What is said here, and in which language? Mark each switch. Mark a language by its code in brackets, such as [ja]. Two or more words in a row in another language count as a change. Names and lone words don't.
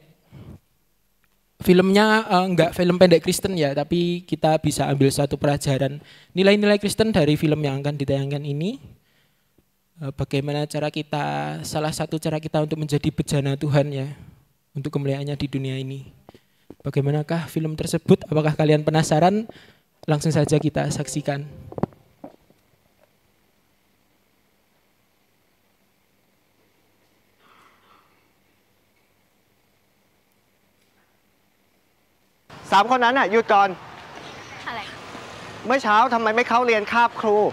[id] Filmnya enggak film pendek Kristen ya, tapi kita bisa ambil satu pelajaran nilai-nilai Kristen dari film yang akan ditayangkan ini. Bagaimana cara kita, salah satu cara kita untuk menjadi bejana Tuhan ya, untuk kemuliaannya di dunia ini. Bagaimanakah film tersebut? Apakah kalian penasaran? Langsung saja kita saksikan. [th] สามคนนั้นน่ะหยุดก่อน อะไร เมื่อเช้าทำไมไม่เข้าเรียนคาบครู